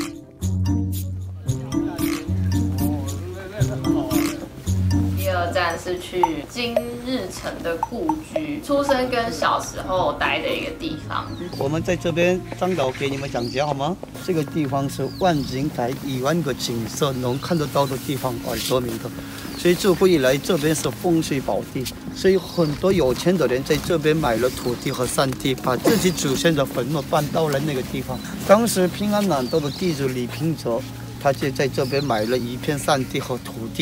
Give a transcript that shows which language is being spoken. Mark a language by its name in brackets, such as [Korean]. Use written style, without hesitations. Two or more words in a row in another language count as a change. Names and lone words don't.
[Chinese] 第2站是去金日成的故居，出生跟小時候待的一個地方。我們在這邊張導給你們講解好嗎？這個地方是萬景台1萬個景色能看得到的地方而得名的，所以自古以來這邊是風水寶地，所以很多有錢的人在這邊買了土地和山地，把自己祖先的墳墓搬到了那個地方。當時平安南道的地主李平哲，他就在這邊買了一片山地和土地。